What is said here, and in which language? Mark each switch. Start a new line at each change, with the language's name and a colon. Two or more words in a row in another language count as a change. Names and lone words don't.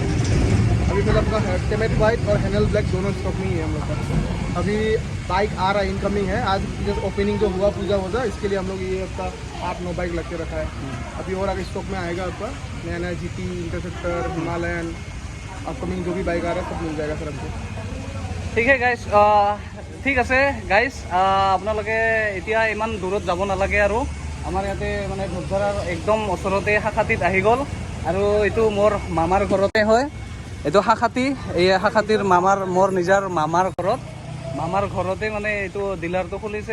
Hindi: अभी फिर आपका टेमेट वाइट और हैनल ब्लैक दोनों स्टॉक में ही है हम लोग का। अभी बाइक आ रहा है, इनकमिंग है। आज
English: just opening
Hindi: जो हुआ पूजा होगा, इसके लिए हम लोग ये आपका 8-9 बाइक लग के रखा है। अभी और आगे स्टॉक में आएगा आपका नया GT, इंटरसेप्टर, हिमालयन, अपकमिंग जो भी बाइक आ रहा है सब मिल जाएगा सर आपको।
Assamese: ঠিক আছে গাইজ, ঠিক আছে গাইজ, আপোনালোকে এতিয়া ইমান দূৰত যাব নালাগে। আৰু আমাৰ ইয়াতে মানে ধূপধাৰাৰ একদম ওচৰতে শাখাটিত আহি গ'ল। আৰু এইটো মোৰ মামাৰ ঘৰতে হয়, এইটো শাখাটি। এই শাখাটিৰ মোৰ নিজৰ মামাৰ ঘৰতে মানে এইটো ডিলাৰটো খুলিছে।